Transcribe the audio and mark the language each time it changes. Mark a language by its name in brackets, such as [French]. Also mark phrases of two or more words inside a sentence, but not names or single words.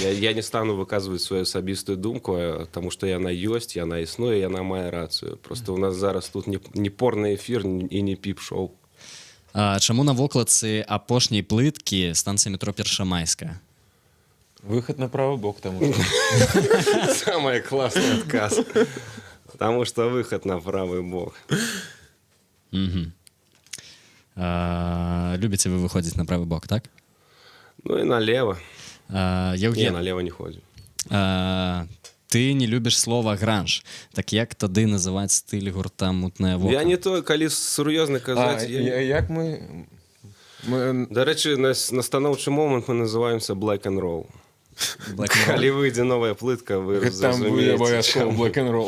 [Belarusian] Я не стану выказваць сваю асабістую думку, таму што яна ёсць, яна існуе, яна мае рацыю. Просто у нас зараз тут не порны эфір і не піп-шоу. Чаму на вокладцы апошняй плыткі станцыя метро Першамайская? Выхад на правы бок, таму што... [Russian] Самый классный отказ. Потому что выход на правый бок. [Belarusian] Любіце вы выходзіць на правы бок, так? [Russian] Ну и налево. Не, Євген, налево не ходим. [Belarusian] ты не любіш слова гранж. Так як тады называць стыль гурта мутнае вока? Я не то, калі сур'ёзна казаць... Як мы... [Ukrainian] До речі, [Belarusian] на станоўчы момант мы называемся Black and Roll. Калі выйдзе новая плытка, вы Там будзе абавязкова Black and Roll.